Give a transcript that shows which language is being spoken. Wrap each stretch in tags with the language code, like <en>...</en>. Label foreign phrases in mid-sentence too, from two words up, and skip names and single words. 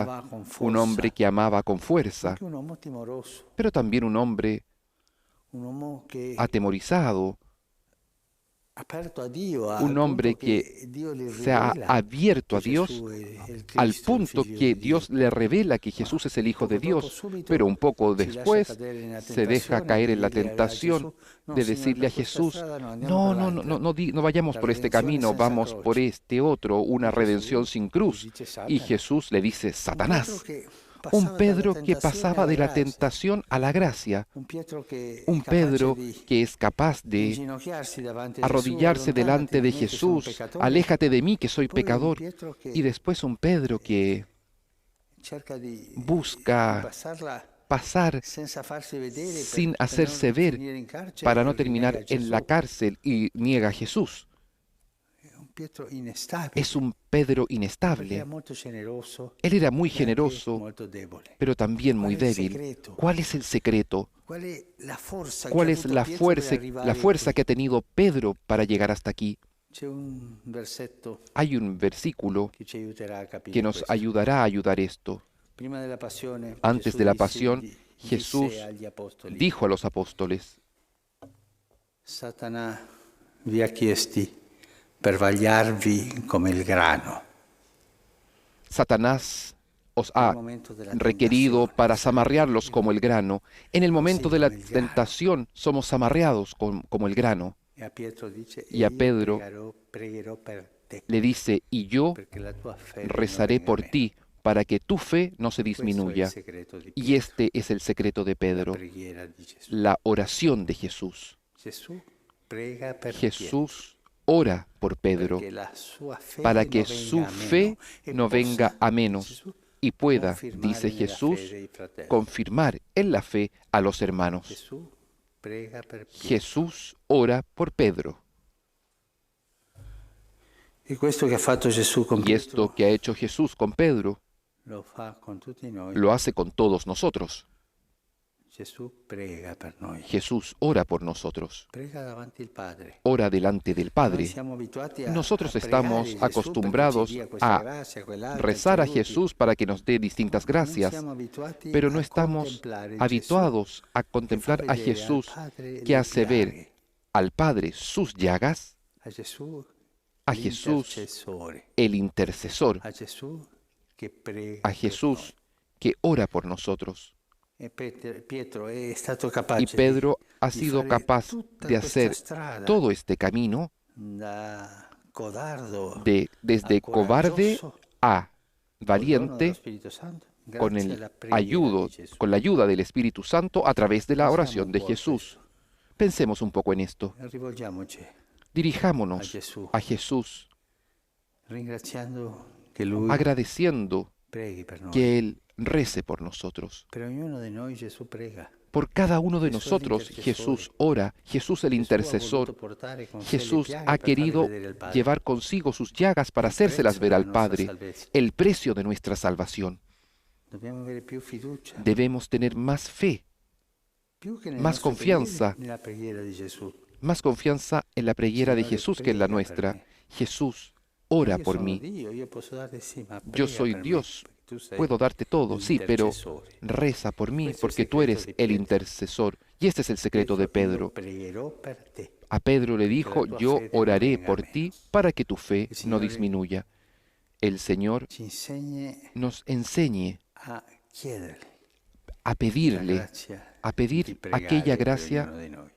<it>amava con</it> <es>un hombre</es> <it>forza,</it> <es>que amaba con fuerza,</es> <it>anche un uomo timoroso,</it> <es>pero también un hombre</es> <it>un uomo che</it> <es>atemorizado,</es> <it>aperto a Dio, al</it> <es>un hombre</es> <it>punto che</it> <es>que</es> <it>Dio gli</it> <es>se ha</es> <it>rivela</it> <es>abierto a</es> <it>che</it> <es>Dios</es> <it>Gesù è il</it> <es>al</es> <it>Cristo, il</it> <es>punto</es> <it>figlio</it> <es>que</es> <it>di</it> <es>Dios</es> <it>Dio.</it> <es>le revela que Jesús es el Hijo de</es> <it>Poco dopo,</it> <es>Dios,</es> <it>subito,</it> <es>pero un poco</es> <it>si lascia</it> <es>después</es> <it>cadere nella</it> <es>se deja</es> <it>tentazione</it> <es>caer</es> <it>di</it> <es>en la</es> <it>dire a</it> <es>tentación</es> <it>Gesù, no,</it> <es>de</es> <it>Signore,</it> <es>decirle a</es> <it>per questa</it> <es>Jesús,</es> <it>strada no, andiamo</it> <es>no,</es> <it>per</it> <es>no, no,</es> <it>l'altra.</it> <es>no vayamos</es> <it>La</it> <es>por este</es> <it>redenzione</it> <es>camino,</es> <it>senza</it> <es>vamos por</es> <it>croce.</it> <es>este otro, una Y Jesús redención sin cruz.</es> <it>dice</it> <es>Y</es> <it>Satana.</it> <es>Jesús le dice,</es> <it>Un Pietro</it> <es>Satanás,</es> <it>che</it> <es>un</es> <it>passava</it> <es>Pedro</es> <it>dalla</it> <es>que</es> <it>tentazione</it> <es>pasaba</es> <it>alla</it> <es>de la</es> <it>grazia.</it> <es>tentación a la gracia,</es> <it>Un Pietro che</it> <es>un</es> <it>è capace</it> <es>Pedro</es> <it>di</it> <es>que es capaz de</es> <it>inginocchiarsi davanti a</it> <es>arrodillarse</es> <it>Gesù,</it> <es>delante de</es> <it>allontanati da me che sono un</it> <es>Jesús,</es> <it>peccatore.</it> <es>aléjate de mí que soy</es> <it>Poi un</it> <es>pecador.</es> <it>Pietro che</it> <es>Y después un Pedro que</es> <it>cerca di</it> <es>busca</es> <it>passarla</it> <es>pasar</es> <it>senza farsi vedere</it> <es>sin</es> <it>per</it> <es>hacerse</es> <it>non</it> <es>ver</es> <it>finire in carcere,</it> <es>para no</es> <it>perché</it> <es>terminar</es> <it>nega</it> <es>en la</es> <it>Gesù.</it> <es>cárcel y niega a Jesús.</es> <it>È un Pietro inestabile,</it> <es>Es un Pedro</es> <it>perché</it> <es>inestable.</es> <it>era molto generoso</it> <es>Él era muy</es> <it>e anche</it> <es>generoso,</es> <it>molto debole.</it> <es>pero también muy ¿Cuál es el débil. secreto? ¿Cuál es el secreto?</es> <it>Qual è la forza</it> <es>¿Cuál</es> <it>che ha</it> <es>es</es> <it>avuto</it> <es>la</es> <it>Pietro</it> <es>fuerza,</es> <it>per arrivare qui?</it> <es>que ha tenido Pedro para llegar hasta aquí?</es> <it>C'è un versetto</it> <es>Hay un versículo</es> <it>che ci aiuterà a capire</it> <es>que nos</es> <it>questo.</it> <es>ayudará a ayudar esto.</es> <it>Prima della passione,</it> <es>Antes</es> <it>Gesù</it> <es>de la</es> <it>disse-</it> <es>pasión,</es> <it>di-</it> <es>Jesús</es> <it>disse agli apostoli,</it> <es>dijo a los apóstoles,</es> <it>Satana vi ha chiesti per vagliarvi come il grano.</it> <es>Satanás os ha Nel momento della requerido tentazione, para zamarrearlos como el grano. En el momento Sí, de la como el grano. tentación somos zamarreados como el grano.</es> <it>E a Pietro dice,</it> <es>Y a</es> <it>"E io</it> <es>Pedro</es> <it>pregherò per te,</it> <es>Le dice, y yo</es> <it>perché la tua fede</it> <es>rezaré</es> <it>non venga</it> <es>por</es> <it>meno".</it> <es>ti para que tu fe no se</es> <it>Questo è il</it> <es>disminuya.</es> <it>segreto di</it> <es>Y</es> <it>Pietro,</it> <es>este es el secreto de</es> <it>la</it> <es>Pedro,</es> <it>preghiera di Gesù.</it> <es>la oración de Jesús.</es> <it>Gesù prega per</it> <es>Jesús ora por Pedro</es> <it>Pietro, perché la sua fede</it> <es>para</es> <it>non</it> <es>que</es> <it>venga</it> <es>su</es> <it>a meno</it> <es>fe</es> <it>e</it> <es>no</es> <it>possa,</it> <es>venga a menos</es> <it>Gesù,</it> <es>y pueda,</es> <it>confirmare</it> <es>dice</es> <it>nella</it> <es>Jesús,</es> <it>fede i fratelli.</it> <es>confirmar en la fe a los hermanos.</es> <it>Gesù prega per Pietro.</it> <es>Jesús ora por Pedro.</es> <it>E questo che ha fatto Gesù con</it> <es>Y esto</es> <it>Pietro</it> <es>que ha hecho Jesús con Pedro,</es> <it>lo fa con tutti noi.</it> <es>lo hace con todos nosotros.</es> <it>Gesù prega per noi.</it> <es>Jesús ora por nosotros.</es> <it>Prega davanti al Padre.</it> <es>Ora delante del</es> <it>Noi</it> <es>Padre.</es> <it>siamo abituati a</it> <es>Nosotros</es> <it>a pregare</it> <es>estamos</es> <it>Gesù</it> <es>acostumbrados</es> <it>perché ci dia questa</it> <es>a</es> <it>grazia, quell'altra,</it> <es>rezar a</es> <it>ci aiuti.</it> <es>Jesús para que nos dé distintas</es> <it>Non</it> <es>gracias,</es> <it>siamo abituati</it> <es>pero no</es> <it>a</it> <es>estamos</es> <it>contemplare</it> <es>habituados a</es> <it>Gesù</it> <es>contemplar</es> <it>che fa</it> <es>a</es> <it>vedere</it> <es>Jesús</es> <it>al Padre</it> <es>que</es> <it>le</it> <es>hace ver</es> <it>piaghe,</it> <es>al Padre sus llagas,</es> <it>a Gesù</it> <es>a Jesús</es> <it>l'intercessore,</it> <es>el intercesor,</es> <it>a Gesù che prega</it> <es>a</es> <it>per</it> <es>Jesús que ora por nosotros.</es> <it>noi. E Pietro è stato capace</it> <es>Y Pedro ha</es> <it>di</it> <es>sido</es> <it>fare</it> <es>capaz</es> <it>tutta</it> <es>de</es> <it>questa</it> <es>hacer</es> <it>strada</it> <es>todo este camino</es> <it>da codardo</it> <es>desde</es> <it>a</it> <es>cobarde</es> <it>coraggioso,</it> <es>a</es> <it>col dono dello</it> <es>valiente</es> <it>Spirito Santo,</it> <es>con</es> <it>grazie alla preghiera</it> <es>ayuda,</es> <it>di Gesù.</it> <es>con la ayuda del Espíritu Santo a través de la</es> <it>Pensiamo</it> <es>oración</es> <it>un</it> <es>de</es> <it>po' a</it> <es>Jesús.</es> <it>questo.</it> <es>Pensemos un poco en esto.</es> <it>Rivolgiamoci a</it> <es>Dirijámonos</es> <it>Gesù,</it> <es>a Jesús</es> <it>ringraziando che Lui</it> <es>agradeciendo</es> <it>preghi per noi.</it> <es>que Él rece por nosotros.</es> <it>Per ognuno di noi Gesù prega.</it> <es>Por cada uno de Jesús el nosotros intercesor. Jesús ora, Jesús el</es> <it>Gesù ha</it> <es>intercesor.</es> <it>voluto portare con sé le</it> <es>Jesús</es> <it>piaghe</it> <es>ha</es> <it>per farle</it> <es>querido</es> <it>vedere al Padre.</it> <es>llevar consigo sus llagas para</es> <it>Il</it> <es>hacérselas</es> <it>prezzo</it> <es>ver</es> <it>della</it> <es>al</es> <it>nostra</it> <es>Padre,</es> <it>salvezza.</it> <es>el precio de nuestra salvación.</es> <it>Dobbiamo avere più fiducia,</it> <es>Debemos tener más fe,</es> <it>più che nelle</it> <es>más</es> <it>nostre</it> <es>confianza,</es> <it>preghiere, nella preghiera di Gesù.</it> <es>más confianza en la preghiera de</es> <it>Signore,</it> <es>Jesús que en la</es> <it>prega per</it> <es>nuestra.</es> <it>me.</it> <es>Jesús,</es> <it>Ma</it> <es>ora</es> <it>io</it> <es>por</es> <it>sono</it> <es>mí.</es> <it>Dio, io posso dare sì, ma</it> <es>Yo</es> <it>prega</it> <es>soy</es> <it>per me,</it> <es>Dios,</es> <it>perché tu sei</it> <es>puedo darte todo, sí, pero</es> <it>l'intercessore.</it> <es>reza por mí</es> <it>Questo è il</it> <es>porque tú</es> <it>segreto</it> <es>eres</es> <it>di</it> <es>el</es> <it>Pietro.</it> <es>intercesor. Y este es el secreto de</es> <it>Pietro, io</it> <es>Pedro.</es> <it>pregherò per te,</it> <es>A Pedro le</es> <it>perché la</it> <es>dijo,</es> <it>tua</it> <es>yo</es> <it>fede non</it> <es>oraré</es> <it>venga</it> <es>por</es> <it>meno.</it> <es>ti para que tu fe</es> <it>Il</it> <es>no</es> <it>Signore</it> <es>disminuya. El Señor</es> <it>ci insegni</it> <es>nos enseñe</es> <it>a chiederle</it> <es>a</es> <it>la</it> <es>pedirle,</es> <it>grazia</it> <es>a</es> <it>di</it> <es>pedir</es> <it>pregare</it> <es>aquella</es> <it>per</it> <es>gracia</es> <it>ognuno di noi.</it>